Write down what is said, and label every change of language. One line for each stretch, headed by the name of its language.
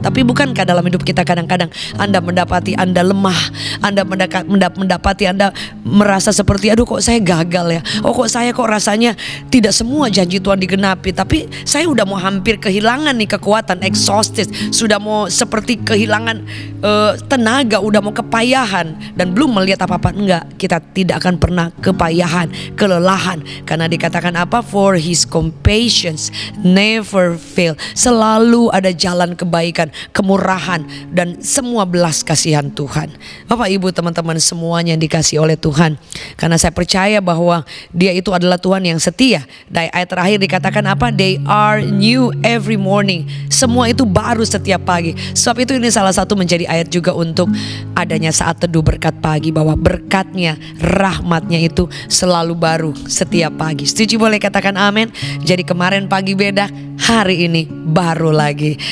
Indonesian: Tapi bukankah dalam hidup kita kadang-kadang Anda mendapati Anda lemah, Anda mendapati Anda merasa seperti aduh kok saya gagal ya, oh kok saya kok rasanya tidak semua janji Tuhan digenapi. Tapi saya udah mau hampir kehilangan nih kekuatan, exhausted, sudah mau seperti kehilangan tenaga, udah mau kepayahan dan belum melihat apa-apa. Enggak, kita tidak akan pernah kepayahan, kelelahan, karena dikatakan apa?
English: For his compassions never fail.
Indonesian: Selalu ada jalan kebaikan, kemurahan dan semua belas kasihan Tuhan. Bapak Ibu, teman-teman semuanya yang dikasihi oleh Tuhan, karena saya percaya bahwa Dia itu adalah Tuhan yang setia. Dari ayat terakhir dikatakan apa?
English: They are new every morning.
Indonesian: Semua itu baru setiap pagi. Sebab itu ini salah satu menjadi ayat juga untuk adanya saat teduh berkat pagi, bahwa berkatnya, rahmatnya itu selalu baru setiap pagi. Setuju, boleh katakan amin. Jadi kemarin pagi beda, hari ini baru lagi.